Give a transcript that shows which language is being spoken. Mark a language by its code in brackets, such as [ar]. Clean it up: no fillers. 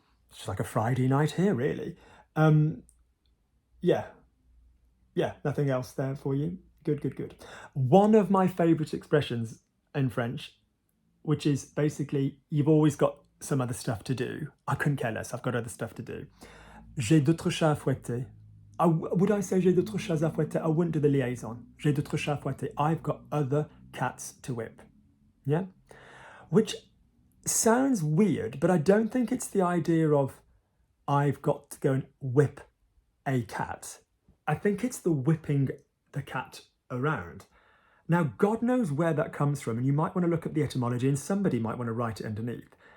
[en] It's like a Friday night here, really. Yeah, nothing else there for you. Good. One of my favourite expressions in French, which is basically, you've always got some other stuff to do. I couldn't care less, I've got other stuff to do. [fr] J'ai d'autres chats à fouetter. [en] Would I say [fr] j'ai d'autres chats à fouetter? [en] I wouldn't do the liaison. [fr] J'ai d'autres chats à fouetter. [en] I've got other cats to whip. Yeah? Which sounds weird, but I don't think it's the idea of I've got to go and whip a cat. I think it's the whipping the cat around. Now, God knows where that comes from, and you might want to look at the etymology, and somebody might want to write it underneath.